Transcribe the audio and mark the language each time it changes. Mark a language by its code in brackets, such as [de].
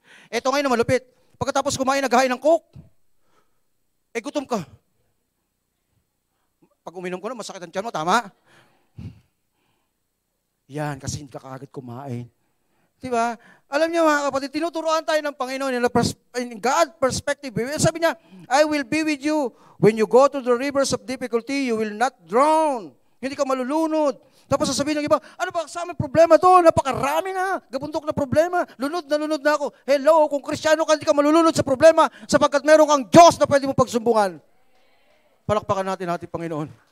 [tl] Ito ngayon na malupit. Pagkatapos kumain, naghahain ng Coke. Gutom ka. Pag uminom ko na, masakit ang tiyan mo, tama? Yan, kasi hindi ka kaagad kumain. Diba? Alam niyo mga kapatid, tinuturoan tayo ng Panginoon [en] in God perspective. Sabi niya, I will be with you. When you go to the rivers of difficulty, you will not drown. [tl] Hindi ka malulunod. Tapos sasabihin ng iba, ano ba sa amin problema to? Napakarami na. Gabundok na problema. Lunod na ako. Hello, kung Kristiyano ka, hindi ka malulunod sa problema sapagkat meron kang Diyos na pwede mo pagsumbungan. Palakpakan natin ating Panginoon.